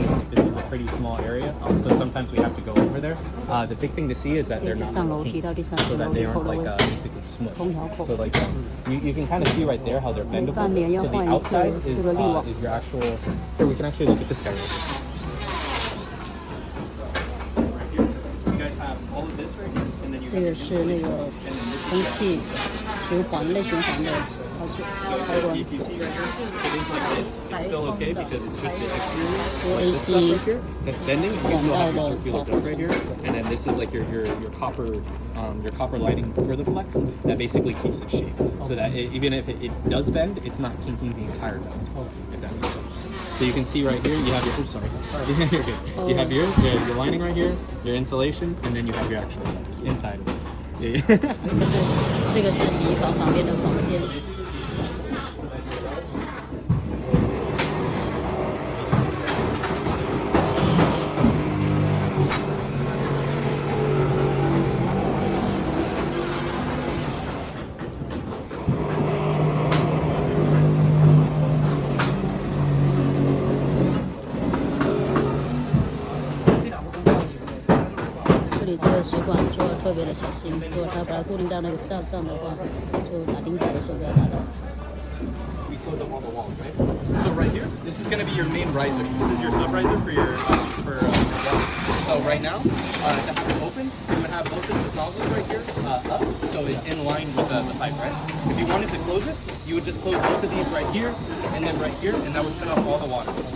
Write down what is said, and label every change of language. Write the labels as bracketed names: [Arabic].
[English] This is a pretty small area, so sometimes we have to go over there. The big thing to see is that they're not tinted, so that they aren't like basically smushed. So like you can kind of see right there how they're bendable. So the outside is your actual. Here we can actually look at this guy right here. You guys have all of this right here, and then you. [Chinese] 这个是那个空气循环类循环的。 [English] So if you see right here, it is like this. It's still okay because it's just the exterior. Like this stuff right here, that's bending. You still have your circular duct right here, and then this is like your copper lighting for the flex that basically keeps it shape, so that even if it does bend, it's not kinking the entire duct. If that makes sense. So you can see right here, you have your. Oops, sorry. You're good. You have your lining right here, your insulation, and then you have your actual duct inside of it. Yeah. [Chinese] 这个是洗衣房旁边的房间。这里这个水管做得特别的小心，如果它把它固定到那个 stud 上的话，就打钉子的时候不要打到。 [English] So right here, this is going to be your main riser. This is your sub riser for your water. So right now, to have it open, you would have both of these nozzles right here up, so it's in line with the pipe, right? If you wanted to close it, you would just close both of these right here and then right here, and that would turn off all the water.